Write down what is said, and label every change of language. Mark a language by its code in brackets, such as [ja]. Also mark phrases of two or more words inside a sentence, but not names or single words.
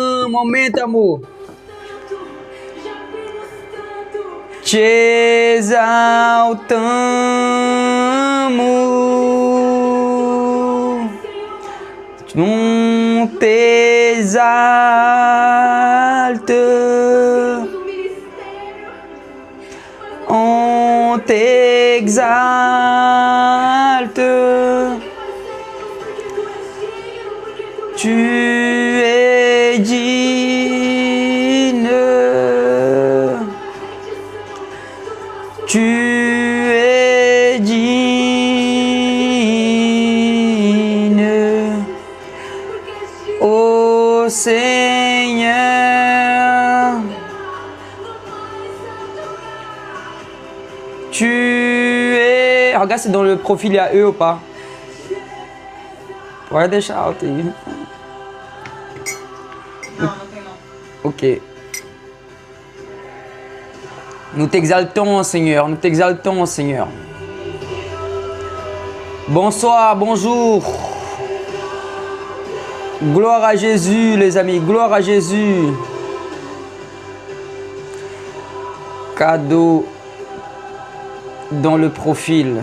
[pt] momento, amor. Te exaltamos, não te exalta, [fr] on te exalte, tu es digne. Tu es digne, ô Seigneur. Tu es... Regarde, c'est dans le profil, il y a eux ou pas? Ouais, [pt] deixa alto aí. Não, não tem não. Ok. [fr] Nous t'exaltons, Seigneur. Nous t'exaltons, Seigneur. Bonsoir, bonjour. Gloire à Jésus, les amis. Gloire à Jésus. Cadeau dans le profil.